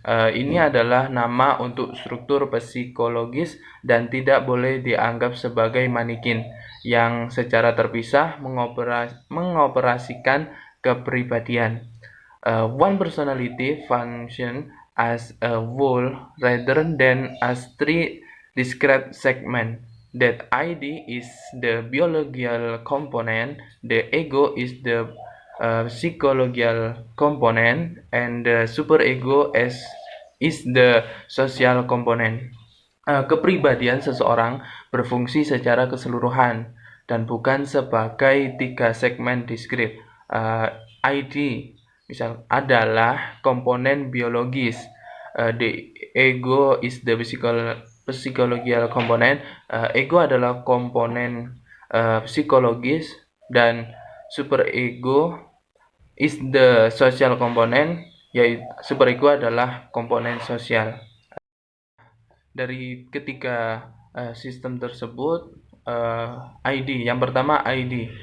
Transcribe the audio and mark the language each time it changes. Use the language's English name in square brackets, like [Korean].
[Indonesian] Ini adalah nama untuk struktur psikologis dan tidak boleh dianggap sebagai manikin yang secara terpisah mengoperasikan kepribadian. [English] One personality function as a whole rather than as three discrete segments. That ID is the biological component, the ego is the psychological component, and the superego is the social component. [Indonesian] Kepribadian seseorang berfungsi secara keseluruhan dan bukan sebagai tiga segmen diskrit. ID misal adalah komponen biologis. [English] The ego is the psychological component. [Indonesian] Ego adalah komponen psikologis dan superego [English] is the social component, [Indonesian] yaitu superego adalah komponen sosial. Dari ketiga sistem tersebut, ID yang pertama ID.